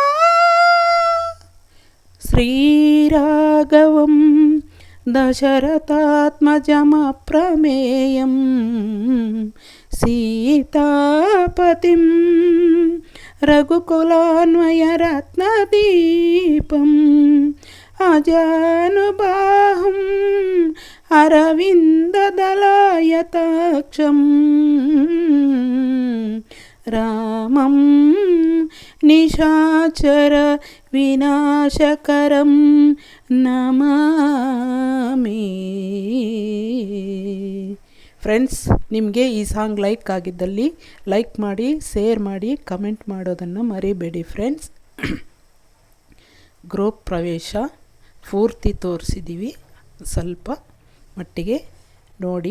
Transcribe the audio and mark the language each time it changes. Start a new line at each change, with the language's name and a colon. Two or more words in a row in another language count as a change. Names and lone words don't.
Sanskrit: శ్రీరాఘవం దశరథాత్మజమప్రమేయం, సీతాపతిం రఘుకులాన్వయరత్నదీపం. అజానుబాహుం अरविन्ददलायताक्षं रामं निशाचर विनाशकरं नमामि.
Kannada: ಫ್ರೆಂಡ್ಸ್, ನಿಮಗೆ ಈ ಸಾಂಗ್ ಲೈಕ್ ಆಗಿದ್ದಲ್ಲಿ ಲೈಕ್ ಮಾಡಿ, ಶೇರ್ ಮಾಡಿ, ಕಮೆಂಟ್ ಮಾಡೋದನ್ನು ಮರಿಬೇಡಿ ಫ್ರೆಂಡ್ಸ್. ಗೃಹ ಪ್ರವೇಶ ಪೂರ್ತಿ ತೋರಿಸಿದ್ದೀವಿ, ಸ್ವಲ್ಪ ಮಟ್ಟಿಗೆ ನೋಡಿ.